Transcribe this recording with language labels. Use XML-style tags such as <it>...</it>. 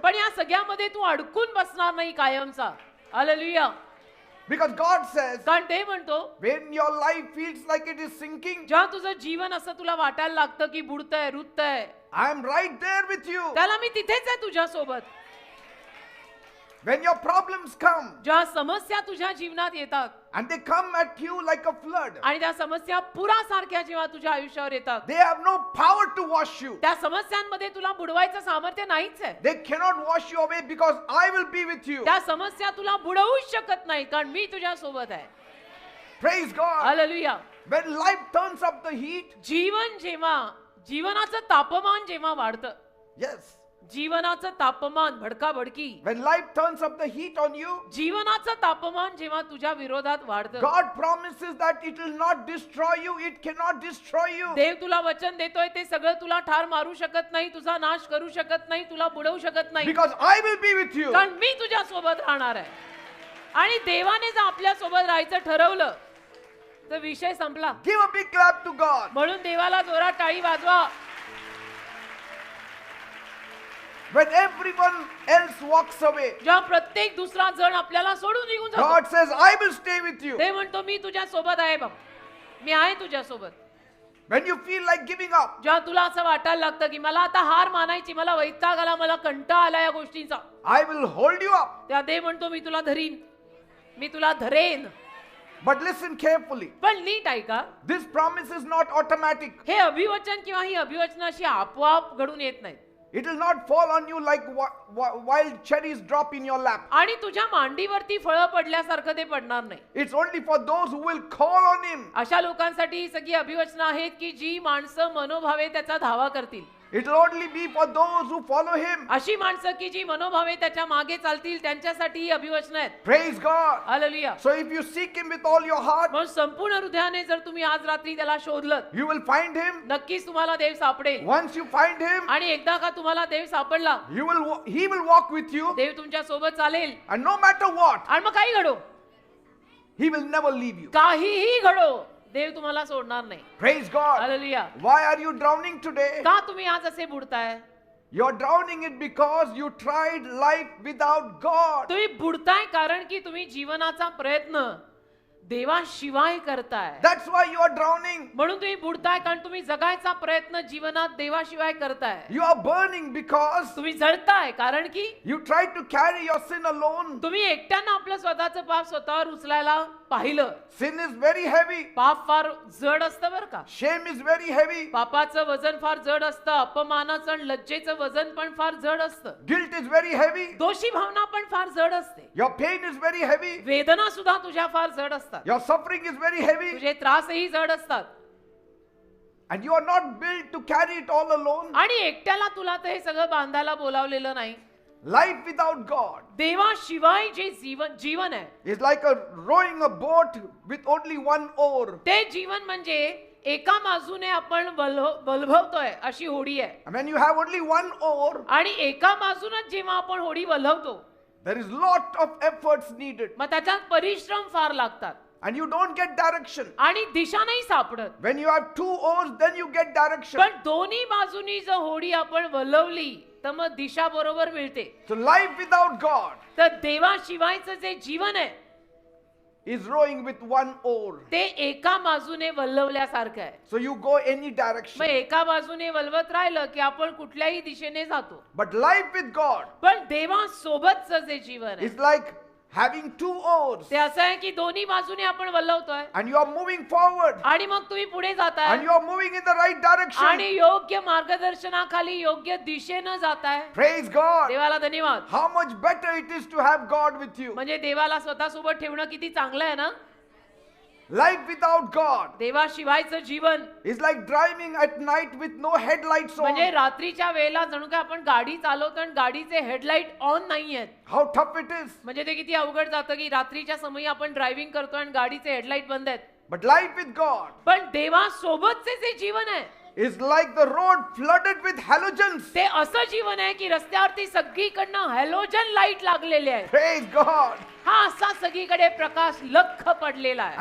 <mr>पण या सगळ्यामध्ये तू अडकून बसणार नाही कायमचा. हालेलुया.</mr> <en>Because God says,</en> <mr>कारण ते म्हणतो</mr> <en>when your life feels like it is sinking,</en> <mr>जेव्हा तुझं जीवन असं तुला वाटायला लागतं की बुडतंय, रुततंय,</mr> <en>I am right there with you.</en> <mr>त्याला मी तिथेच आहे तुझ्या सोबत.</mr> <en>When your problems come,</en> <mr>जेव्हा समस्या तुझ्या जीवनात येतात</mr> <en>and they come at you like a flood,</en> <mr>आणि त्या समस्या पुरासारख्या जेव्हा तुझ्या आयुष्यावर येतात,</mr> <en>they have no power to wash you.</en> <mr>त्या समस्यांमध्ये तुला बुडवायचं सामर्थ्य नाहीच आहे.</mr> <en>They cannot wash you away because I will be with you.</en> <mr>त्या समस्या तुला बुडवूच शकत नाही, कारण मी तुझ्या सोबत आहे.</mr> <en>Praise God.</en> <mr>Hallelujah.</mr> <en>When life turns up the heat,</en> <mr>जीवन जेव्हा, जीवनाचं तापमान जेव्हा वाढतं,</mr> <en>yes,</en> <mr>जीवनाचं तापमान भडकाभडकी,</mr> <en>when life turns up the heat on you,</en> <mr>जीवनाचं तापमान जेव्हा तुझ्या विरोधात वाढतं,</mr> <en>God promises that it will not destroy you. It cannot destroy you.</en> <mr>देव तुला वचन देतोय ते सगळं तुला ठार मारू शकत नाही, तुझा नाश करू शकत नाही, तुला बुडवू शकत नाही,</mr> <en>Because I will be with you.</en> <mr>कारण मी तुझ्या सोबत राहणार आहे. आणि देवाने जर आपल्या सोबत राहायचं ठरवलं तर विषय संपला.</mr> <en>Give a big clap to God.</en> <mr>म्हणून देवाला जोरात टाळी वाजवा.</mr> <en>When everyone else walks away,</en> <mr>जेव्हा प्रत्येक दुसरा जण आपल्याला सोडून निघून जातो,</mr> <en>God says, I will stay with you.</en> <mr>ते म्हणतो मी तुझ्या सोबत आहे बाबा, मी आहे तुझ्या सोबत.</mr> <en>When you feel like giving up,</en> <mr>जेव्हा तुला असं वाटायला लागतं की मला आता हार मानायची, मला वैताग आला, मला कंटाळा आला या गोष्टींचा,</mr> <en>I will hold you up.</en> <mr>त्या देव म्हणतो मी तुला धरीन, मी तुला धरेन.</mr> <en>But listen carefully.</en> <mr>पण नीट ऐका,</mr> <en>This promise is not automatic.</en> <mr>हे अभिवचन किंवा ही अभिवचन अशी आपोआप घडून येत नाहीत.</mr> <en>It will not fall on you like wild cherries drop in your lap.</en> <mr>आणि तुझ्या मांडीवरती फळं पडल्यासारखं ते पडणार नाही.</mr> <en>It's only for those who will call on Him.</en> <mr>अशा लोकांसाठी ही सगळी अभिवचनं आहेत की जी माणसं मनोभावे त्याचा धावा करतील.</mr> <en>It will only be for those who follow Him.</en> <mr>अशी माणसं की जी मनोभावे त्याच्या मागे चालतील, त्यांच्यासाठी ही अभिवचनं आहेत.</mr> <en>Praise God.</en> <mr>Hallelujah.</mr> <en>So if you seek Him with all your heart,</en> <mr>म्हणून संपूर्ण हृदयाने जर तुम्ही आज रात्री त्याला शोधलं,</mr> <en>you will find Him.</en> <mr>नक्कीच तुम्हाला देव सापडेल.</mr> <en>Once you find Him,</en> <mr>आणि एकदा का तुम्हाला देव सापडला,</mr> <en>He will walk with you.</en> <mr>देव तुमच्या सोबत चालेल.</mr> <en>And no matter what,</en> <mr>आणि मग काही घडो,</mr> <en>He will never leave you.</en> <mr>काहीही घडो, देव तुम्हाला सोडणार नाही.</mr> <en>Praise God.</en> <mr>Hallelujah.</mr> <en>Why are you drowning today?</en> <mr>का तुम्ही आज असे बुडताय?</mr> <en>You're drowning it because you tried life without God.</en> <mr>तुम्ही बुडताय कारण की तुम्ही जीवनाचा प्रयत्न देवाशिवाय करताय.</mr> <en>That's why you are drowning.</en> <mr>म्हणून तुम्ही बुडताय कारण तुम्ही जगायचा प्रयत्न जीवनात देवाशिवाय करताय.</mr> <en>You are burning because</en> <mr>तुम्ही जळताय कारण की</mr> <en>you tried to carry your sin alone.</en> <mr>तुम्ही एकट्यानं आपलं स्वतःचं पाप स्वतःवर उचलायला पाहिलं.</mr> <en>Sin is very heavy.</en> <mr>पाप फार जड असतं बरं का.</mr> <en>Shame is very heavy.</en> <mr>पापाचं वजन फार जड असतं, अपमानाचं आणि लज्जेचं वजन पण फार जड असतं,</mr> <en>Guilt is very heavy.</en> <mr>दोषी भावना पण फार जड असते,</mr> <en>Your pain is very heavy.</en> <mr>वेदना सुद्धा तुझ्या फार जड असतात,</mr> <en>Your suffering is very heavy.</en> <mr>तुझे त्रासही जड असतात.</mr> <en>And you are not built to carry it all alone.</en> <mr>आणि एकट्याला तुला तर हे सगळं बांधायला बोलावलेलं नाही.</mr> <en>Life without God</en> <mr>देवाशिवाय जे जीवन आहे</mr> <en>is like rowing a boat with only one oar.</en> <mr>ते जीवन म्हणजे एका बाजूने आपण वल्हवतोय अशी होडी आहे,</mr> <en>And when you have only one oar,</en> <mr>आणि एका बाजूनच जेव्हा आपण होडी वल्हवतो</mr> <en>There is lot of efforts needed.</en> <mr>मग त्याच्यात परिश्रम फार लागतात</mr> <en>And you don't get direction.</en> <mr>आणि दिशा नाही सापडत.</mr> <en>When you have two oars, then you get direction.</en> <mr>पण दोन्ही बाजूनी जर होडी आपण वळवली तर मग दिशा बरोबर मिळते.</mr> <en>So life without God</en> <mr>तर देवाशिवायचं जे जीवन आहे</mr> <en>is rowing with one oar.</en> <mr>ते एका बाजूने वळवल्यासारखं आहे.</mr> <en>So you go any</en> <mr>मग</mr> <en>direction.</en> <mr>एका बाजूने वळवत राहिलं की आपण कुठल्याही दिशेने जातो.</mr> <en>But life with God</en> <mr>पण देवासोबतचं जे जीवन आहे</mr> <en>is like having two oars.</en> <mr>ते असं आहे की दोन्ही बाजूने आपण वळवतोय</mr> <en>And you are moving forward.</en> <mr>आणि मग तुम्ही पुढे जाताय</mr> <en>And you are moving in the right direction.</en> <mr>आणि योग्य मार्गदर्शनाखाली योग्य दिशेनं जाताय.</mr> <en>Praise God.</en> <mr>देवाला धन्यवाद.</mr> <en>How much better it is to have God with you.</en> <mr>म्हणजे देवाला स्वतःसोबत ठेवणं किती चांगलं आहे ना.</mr> <en>Life without God</en> <mr>देवाशिवायचं Jeevan</mr> <en>is like driving at night with no headlights</en> <mr>म्हणजे</mr> <en>on.</en> <mr>रात्रीच्या वेळेला जणू काय आपण गाडी चालवतो आणि गाडीचे हेडलाईट ऑन नाहीयेत.</mr> <en>How tough it is.</en> <mr>म्हणजे ते किती अवघड जातं की रात्रीच्या समयी आपण ड्रायव्हिंग करतो आणि गाडीचे हेडलाईट बंद आहेत.</mr> <en>But life with God</en> <mr>पण देवासोबतचे जे जीवन आहे</mr> <en>is like the road flooded with halogens.</en> <mr>ते असं जीवन आहे की रस्त्यावरती सगळीकडनं हॅलोजन लाईट लागलेले आहे.</mr> <en>Praise God.</en> <mr>हा असा सगळीकडे प्रकाश लख्ख पडलेला आहे.</mr>